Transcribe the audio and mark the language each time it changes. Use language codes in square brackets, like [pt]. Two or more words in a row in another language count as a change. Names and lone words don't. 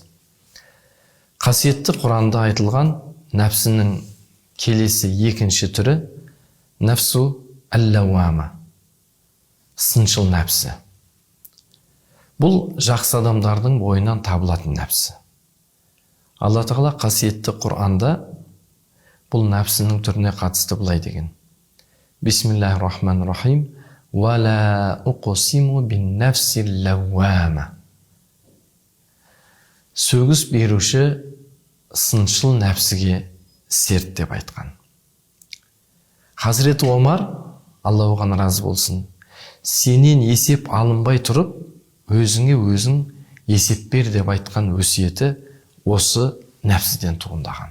[kk] Қасиетті Құранда айтылған нәпсінің келесі екінші түрі [ar] النفس اللوامة, [kk] сыншыл нәпсі. Бұл жақсы адамдардың бойынан табылатын нәпсі. Алла Тағала қасиетті Құранда бұл нәпсінің түріне қатысты былай деген: [ar] بسم الله الرحمن الرحيم. وَلَا أُقْسِمُ بِالنَّفْسِ اللَّوَّامَةِ. [kk] Сөгіс беруші сыншыл нәпсіге серт деп айтқан. Хазіреті Омар, Алла оған разы болсын, сенен есеп алынбай тұрып, өзіңе өзің есеп бер деп айтқан өсиеті осы нәпсіден туындаған.